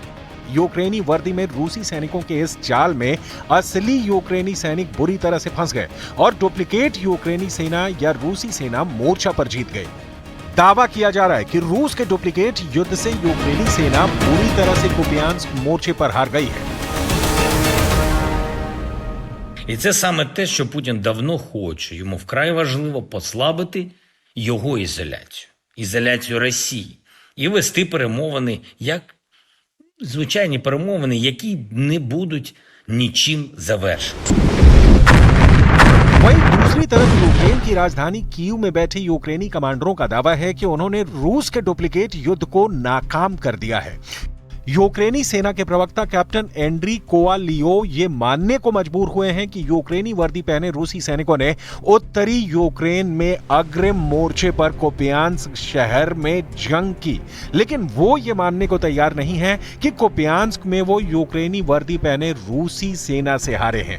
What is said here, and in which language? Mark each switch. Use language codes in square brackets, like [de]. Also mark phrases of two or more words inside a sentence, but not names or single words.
[hi] यूक्रेनी वर्दी में रूसी सैनिकों के इस जाल में असली यूक्रेनी सैनिक बुरी तरह से फंस गए और डुप्लीकेट यूक्रेनी सेना या रूसी सेना मोर्चा पर जीत गई। दावा किया जा रहा है कि रूस के डुप्लीकेट युद्ध से यूक्रेनी सेना बुरी तरह से कुपियांस्क मोर्चे पर हार गई है। [uk] І це саме те, що Путін давно хоче. Йому вкрай важливо послабити його ізоляцію Росії і вести перемовини як звичайні перемовини, які не будуть нічим завершені। [hi] वहीं दूसरी तरफ यूक्रेन की राजधानी कीव में बैठे यूक्रेनी कमांडरों का दावा है कि उन्होंने रूस के डुप्लीकेट युद्ध को नाकाम कर दिया है। यूक्रेनी सेना के प्रवक्ता कैप्टन एंड्री कोवालियो ये मानने को मजबूर हुए हैं कि यूक्रेनी वर्दी पहने रूसी सैनिकों ने उत्तरी यूक्रेन में अग्रिम मोर्चे पर कुपियांस्क शहर में जंग की, लेकिन वो ये मानने को तैयार नहीं है कि कुपियांस्क में वो यूक्रेनी वर्दी पहने रूसी सेना से हारे हैं।